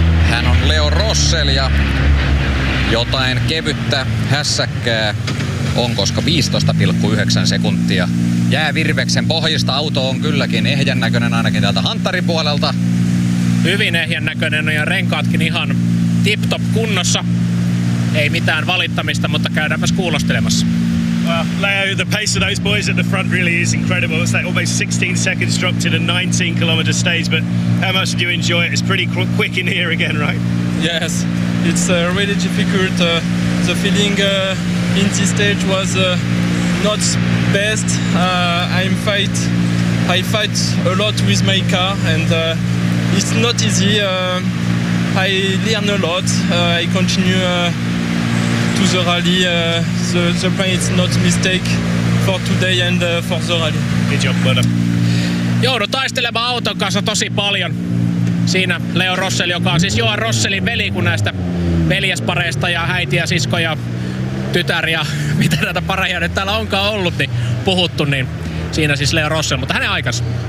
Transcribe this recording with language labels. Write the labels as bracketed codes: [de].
[fi] Hän on Leo Rossel ja jotain kevyttä hässäkkää on, koska 15.9 sekuntia jää Virveksen pohjista. Auto on kylläkin ehjän näköinen ainakin täältä hanttaripuolelta. Hyvin ehjän näköinen ja renkaatkin ihan tip-top kunnossa. Ei mitään valittamista, mutta käydäänpäs kuulostelemassa. [en] Leo, the pace of those boys at the front really is incredible. It's like almost 16 seconds dropped in a 19-kilometer stage, but how much do you enjoy it? It's pretty quick in here again, right? Yes, it's really difficult. The feeling in this stage was not best. I fight a lot with my car, and it's not easy. I learn a lot. I continue to the rally. The plan is not mistake for today and for the rally. Good job, brother. [fi] Joudut taistelemaan auton kanssa tosi paljon. Siinä Leo Rossel, joka on siis Johan Rosselin veli, kun näistä veljespareista ja häiti ja sisko ja tytär ja mitä näitä pareja nyt täällä onkaan ollut, niin puhuttu, niin siinä siis Leo Rossel, mutta hänen aikansa.